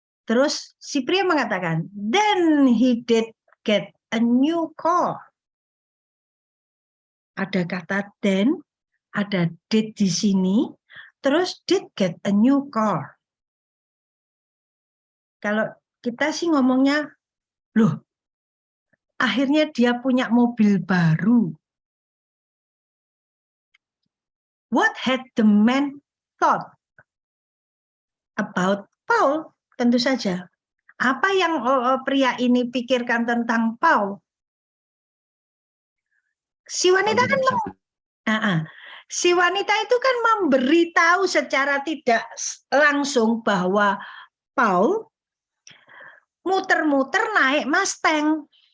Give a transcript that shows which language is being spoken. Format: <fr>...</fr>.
<id>Terus si pria mengatakan,</id> <en>then he did get a new car.</en> <id>Ada kata then, ada did di sini, terus</id> <en>did get a new car.</en> <id>Kalau kita sih ngomongnya, loh, akhirnya dia punya mobil baru.</id> <en>What had the man thought about Paul?</en> <id>Tentu saja. Apa yang pria ini pikirkan tentang Paul? Si wanita kan si wanita itu kan memberitahu secara tidak langsung bahwa Paul muter-muter naik Mustang.</id>